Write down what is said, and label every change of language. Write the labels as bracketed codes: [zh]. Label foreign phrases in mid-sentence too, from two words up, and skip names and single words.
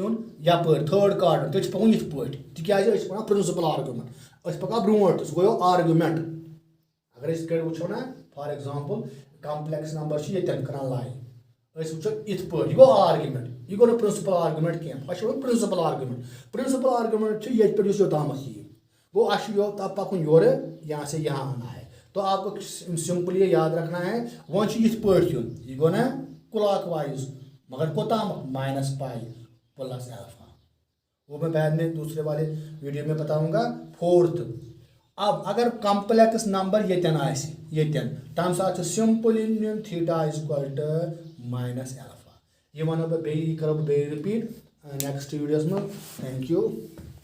[ks] نیُن یپٲرۍ [en] third quadrant [ks] تیٚلہِ چھُ پکُن یِتھ پٲٹھۍ تِکیازِ أسۍ چھِ پران [en] principal argument [ks] أسۍ پکان برونٛٹھ سُہ گوٚو آرگیومنٹ اگر أسۍ کٔرۍ وٕچھو نا [en] for example complex number [ks] چھِ ییٚتٮ۪ن کران لاے أسۍ وٕچھو یِتھ پٲٹھۍ یہِ گوٚو آرگیومنٹ یہِ گوٚو نہٕ [en] principal argument [ks] کینٛہہ اَسہِ چھُ وۄنۍ [en] principal argument [ks] چھُ ییٚتہِ پٮ۪ٹھ یُس یوٚتامَتھ یِیہِ گوٚو اَسہِ چھُ پکُن یورٕ [ur] یہاں سے یہاں آنا ہے تو آپ کو سمپل یہ یاد رکھنا ہے [ks] وۄنۍ چھُ یِتھ پٲٹھۍ یُن یہِ گوٚو نا کلاک وائز مگر کوتامَتھ [en] minus pi plus alpha [ur] وہ میں بعد میں دوسرے والے ویڈیو میں بتاؤں گا [ks] فورتھ اب اگر [en] complex number [ks] یتن آسہِ یتن تمہِ ساتہٕ چھُ سمپلی نیُن [en] theta is equal to minus alpha [ks] یہ ونو بہٕ بیٚیہِ یہِ کرو بہٕ بیٚیہِ رِپیٖٹ نیکسٹ ویڈیوس منٛز [en] thank you